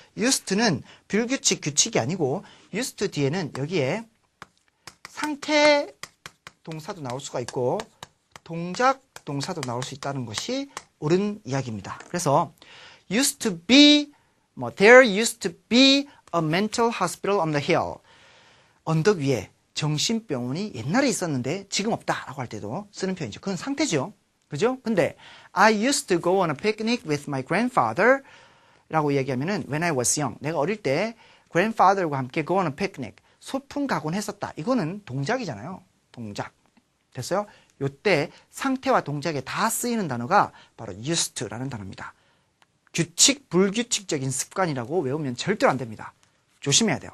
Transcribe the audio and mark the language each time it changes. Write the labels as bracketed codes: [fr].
[ko] used to는 불규칙 규칙이 아니고 used to 뒤에는 여기에 상태 동사도 나올 수가 있고 동작 동사도 나올 수 있다는 것이 옳은 이야기입니다. 그래서 [en] used to be, there used to be a mental hospital on the hill. [ko] 언덕 위에 정신병원이 옛날에 있었는데 지금 없다라고 할 때도 쓰는 표현이죠. 그건 상태죠. 그죠? 근데 [en] I used to go on a picnic with my grandfather [ko] 라고 얘기하면은 [en] when I was young. [ko] 내가 어릴 때 grandfather과 함께 [en] go on a picnic. [ko] 소풍 가곤 했었다. 이거는 동작이잖아요. 동작. 됐어요? 요때 상태와 동작에 다 쓰이는 단어가 바로 used to라는 단어입니다. 규칙, 불규칙적인 습관이라고 외우면 절대로 안 됩니다. 조심해야 돼요.